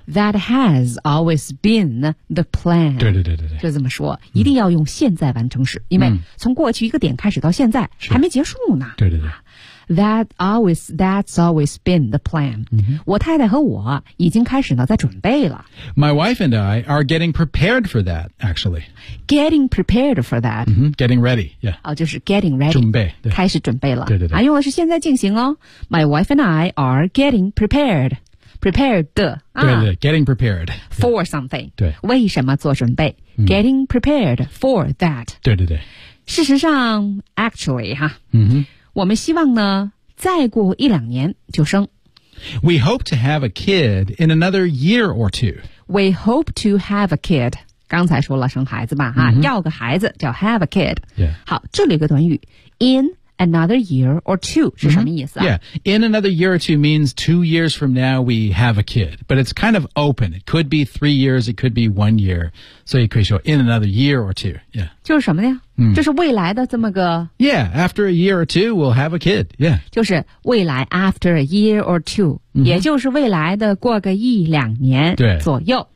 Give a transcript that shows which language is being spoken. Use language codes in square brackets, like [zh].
[en] That has always been the plan. [zh] 对。就这么说、嗯、一定要用现在完成时因为从过去一个点开始到现在、嗯、还没结束呢。对。 [en] That's always been the plan.、嗯、 [zh] 我太太和我已经开始呢在准备了。 [en] My wife and I are getting prepared for that, actually. Getting prepared for that.、 Mm-hmm. Getting ready, yeah.、 [zh] 哦、就是 [en] getting ready. [zh] 准备。对开始准备了。对。啊用的是现在进行哦。 [en] My wife and I are getting prepared. Prepared 的。对。Getting prepared. For something. [zh] 对。为什么做准备、嗯、 [en] ?Getting prepared for that. [zh] 对。事实上 ,actually, 哈。嗯哼。我们希望呢再过一两年就生。 [en] We hope to have a kid in another year or two. We hope to have a kid. [zh] 刚才说了生孩子吧、啊 [en] mm-hmm. [zh] 要个孩子叫 [en] have a kid.、 Yeah. 好这里有个短语 in another year or two 是什么意思、啊 mm-hmm. Yeah, in another year or two means 2 years from now we have a kid. But it's kind of open. It could be 3 years, it could be 1 year. [zh] 所以可以说 [en] in another year or two. Yeah. [zh] 就是什么呢就是未来的这么个 [en] Yeah, after a year or two, we'll have a kid. Yeah. [zh] 就是未来 [en] after a year or two,、 mm-hmm. [zh] 也就是未来的过个一两年左右。